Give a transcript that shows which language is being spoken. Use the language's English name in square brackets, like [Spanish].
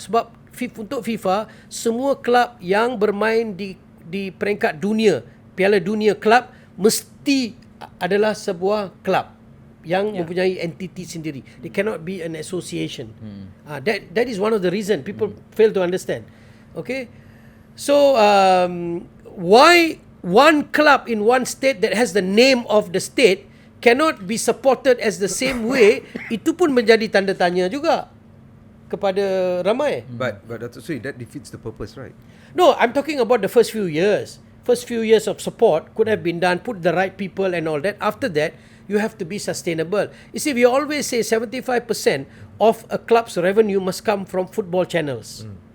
[Malay] Sebab untuk FIFA, semua club yang bermain di peringkat dunia, Piala Dunia Club, mesti adalah sebuah club yang mempunyai entiti sendiri. [English] They cannot be an association. That is one of the reason people fail to understand. Okay, so why one club in one state that has the name of the state cannot be supported as the same way? [Malay] Itu pun menjadi tanda tanya juga kepada ramai. [English] But Datuk Seri, that defeats the purpose, right? No, I'm talking about the first few years. First few years of support could have been done, put the right people and all that. After that, you have to be sustainable. You see, we always say 75% of a club's revenue must come from football channels.